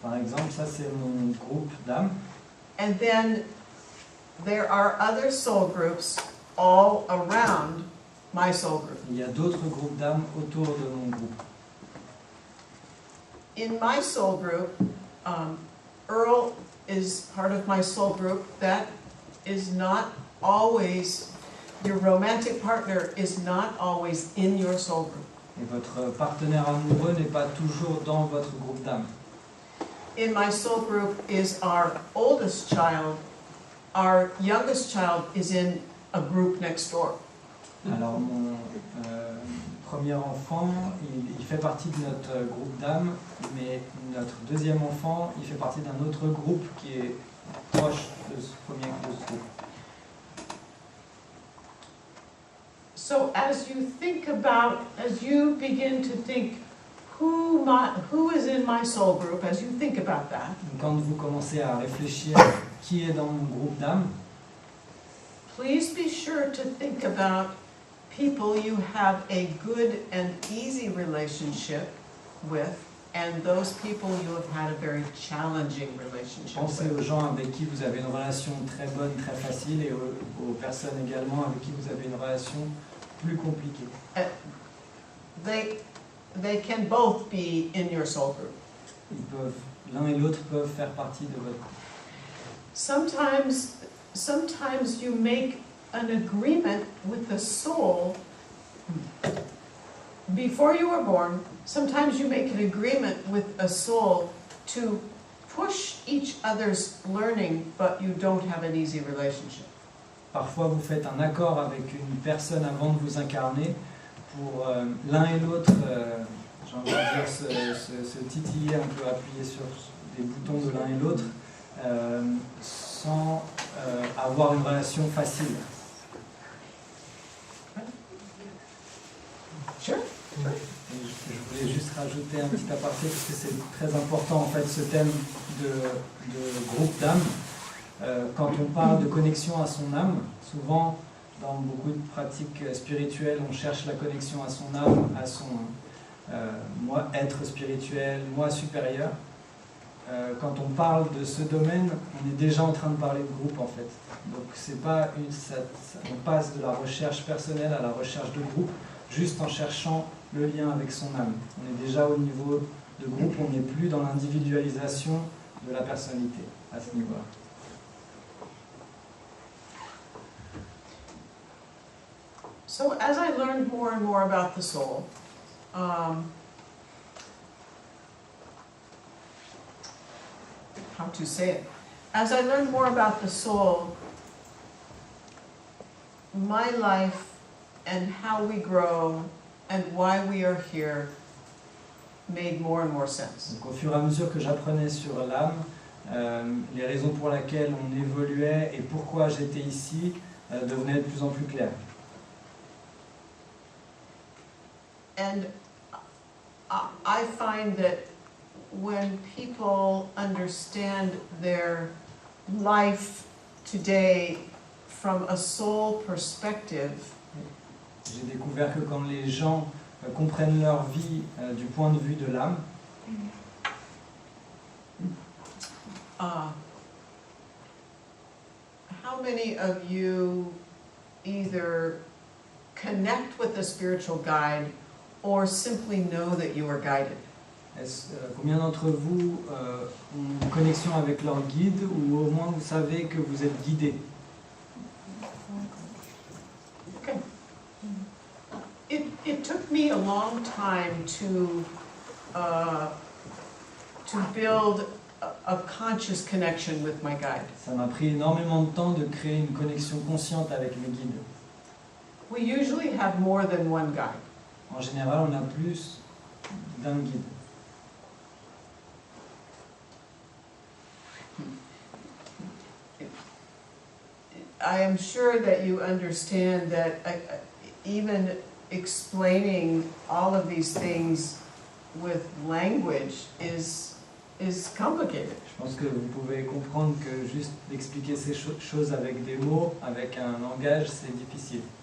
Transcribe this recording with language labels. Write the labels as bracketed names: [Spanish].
[French] Par exemple, ça c'est mon groupe d'âmes. [English] And then there are other soul groups all around my soul group. [French] Il y a d'autres groupes d'âmes autour de mon groupe. [English] In my soul group, Earl is part of my soul group. That is not always, your romantic partner is not always in your soul group. [French] Et votre partenaire amoureux n'est pas toujours dans votre groupe d'âmes. [English] In my soul group is our oldest child. Our youngest child is in a group next door. [French] Alors mon premier enfant, il fait partie de notre groupe d'âmes, mais notre deuxième enfant, il fait partie d'un autre groupe qui est proche de ce premier groupe. [English] So as you begin to think, who is in my soul group, as you think about that, [French] Quand vous commencez à réfléchir qui est dans mon groupe d'âmes, [English] please be sure to think about people you have a good and easy relationship with, and those people you have had a very challenging relationship [French] pensez [English] with. [French] aux gens avec qui vous avez une relation très bonne, très facile, et aux personnes également avec qui vous avez une relation plus compliquée. [English] They can both be in your soul group. [French] L'un et l'autre peuvent faire partie de votre groupe. [English] Sometimes you make an agreement with the soul before you were born. Sometimes you make an agreement with a soul to push each other's learning, but you don't have an easy relationship. [French] Parfois, vous faites un accord avec une personne avant de vous incarner pour l'un et l'autre, j'ai envie de dire, se titiller un peu, appuyer sur des boutons de l'un et l'autre, sans avoir une relation facile. [English] Sure. [French] Et je voulais juste rajouter un petit aparté parce que c'est très important en fait ce thème de groupe d'âme. Quand on parle de connexion à son âme, souvent dans beaucoup de pratiques spirituelles, on cherche la connexion à son âme, à son moi être spirituel, moi supérieur. Quand on parle de ce domaine, on est déjà en train de parler de groupe en fait. Donc c'est pas on passe de la recherche personnelle à la recherche de groupe, juste en cherchant le lien avec son âme. On est déjà au niveau de groupe, on n'est plus dans l'individualisation de la personnalité à ce niveau-là. [English] So as I learned more and more about the soul, how to say it? As I learned more about the soul, my life and how we grow and why we are here made more and more sense. [French] Donc, au fur et à mesure que j'apprenais sur l'âme, les raisons pour lesquelles on évoluait et pourquoi j'étais ici devenaient de plus en plus claires. [English] And I find that when people understand their life today from a soul perspective, [French] J'ai découvert que quand les gens comprennent leur vie du point de vue de l'âme, [English] how many of you either connect with a spiritual guide or simply know that you are guided? [French] combien d'entre vous ont une connexion avec leur guide ou au moins vous savez que vous êtes guidé? [English] Okay. It took me a long time to build a conscious connection with my guide. [French] Ça m'a pris énormément de temps de créer une connexion consciente avec mes guides. [English] We usually have more than one guide. [French] En général, on a plus d'un guide. [English] I am sure that you understand that even explaining all of these things with language is complicated. [French] Je pense que vous pouvez comprendre que juste d'expliquer ces choses avec des mots, avec un langage, c'est difficile.